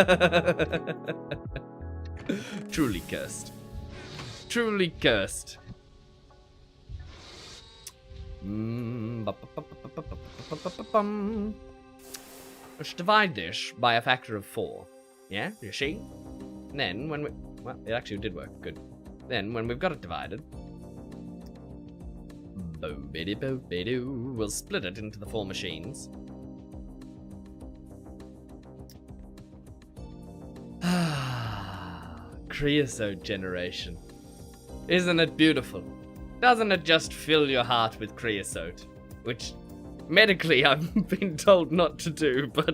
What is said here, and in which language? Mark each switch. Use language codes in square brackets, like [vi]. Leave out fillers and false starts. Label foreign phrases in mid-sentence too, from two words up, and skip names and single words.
[en] Truly cursed. Truly cursed. Let's divide this by a factor of 4. Yeah, you see? And then when we... Well, it actually did work. Good. Then when we've got it divided... Bo-biddy-bo-bidoo, we'll split it into the 4 machines. Creosote generation. Isn't it beautiful? Doesn't it just fill your heart with creosote? Which, medically, I've been told not to do, but...